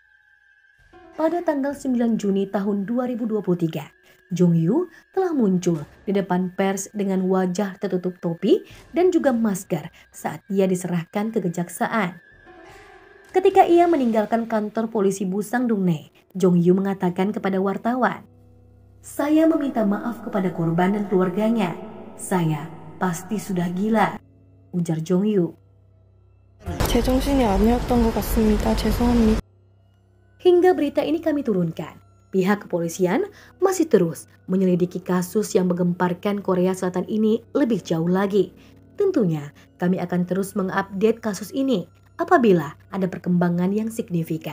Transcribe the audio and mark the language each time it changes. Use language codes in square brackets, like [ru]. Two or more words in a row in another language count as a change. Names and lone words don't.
[id] Pada tanggal 9 Juni tahun 2023, Jong Yu telah muncul di depan pers dengan wajah tertutup topi dan juga masker saat ia diserahkan ke kejaksaan. Ketika ia meninggalkan kantor polisi Busangdongne, Jong Yu mengatakan kepada wartawan, "Saya meminta maaf kepada korban dan keluarganya. Saya pasti sudah gila," ujar Jong Yu. [ko] 제정신이 아니었던 것 같습니다. 죄송합니다. [id] Hingga berita ini kami turunkan, pihak kepolisian masih terus menyelidiki kasus yang menggemparkan Korea Selatan ini lebih jauh lagi. Tentunya kami akan terus mengupdate kasus ini apabila ada perkembangan yang signifikan.